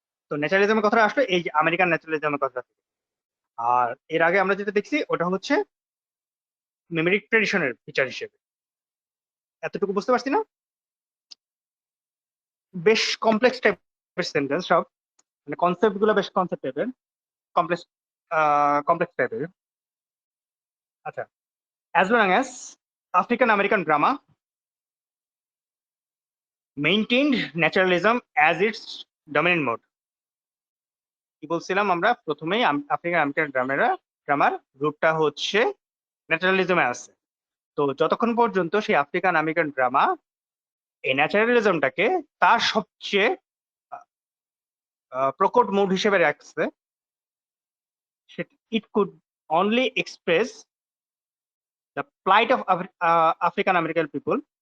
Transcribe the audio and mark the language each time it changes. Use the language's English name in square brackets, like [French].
[Bangla] তো ন্যাচারালিজমের কথা আসলে এই যে আমেরিকান ন্যাচারালিজমের কথা। আর এর আগে আমরা যেটা দেখছি ওটা হচ্ছে মেমোরিক ট্রেডিশনের ফিচার হিসেবে। এতটুকু বুঝতে পারছি না? বেশ কমপ্লেক্স টাইপের সেন্টেন্স সব, মানে কনসেপ্ট গুলো বেশ কনসেপ্ট টাইপের, কমপ্লেক্স কমপ্লেক্স টাইপের। [English] আচ্ছা, as long as African American drama maintained naturalism as its dominant mode. [Bangla] কি বলছিলাম আমরা প্রথমেই, আফ্রিকান আমেরিকান ড্রামার রুটটা হচ্ছে ন্যাচারালিজমে আছে। তো যতক্ষণ পর্যন্ত সেই আফ্রিকান আমেরিকান ড্রামা এই ন্যাচারালিজমটাকে তার সবচেয়ে প্রকট মুড হিসেবে রাখছে, [English] It could only express the plight of African American people.